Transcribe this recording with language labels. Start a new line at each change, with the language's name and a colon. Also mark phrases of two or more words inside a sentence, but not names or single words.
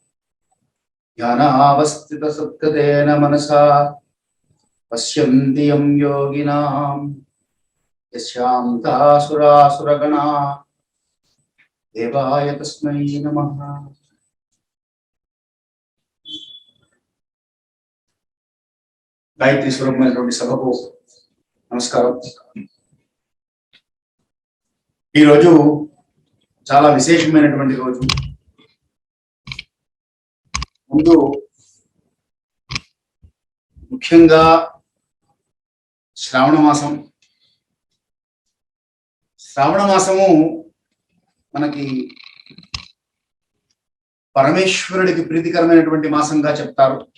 Sanskrit: ध्यानावस्थितसत्कृतेन मनसा पश्यन्ति यं योगिनां यस्यान्तासुरासुरगणा देवाय तस्मै नमः।
Telugu: गायत्री స్వరూపమైనటువంటి సభకు నమస్కారం। ఈ రోజు చాలా విశేషమైనటువంటి రోజు। ముందు ముఖ్యంగా శ్రావణ మాసము మనకి పరమేశ్వరుడికి ప్రీతికరమైనటువంటి మాసంగా చెప్తారు।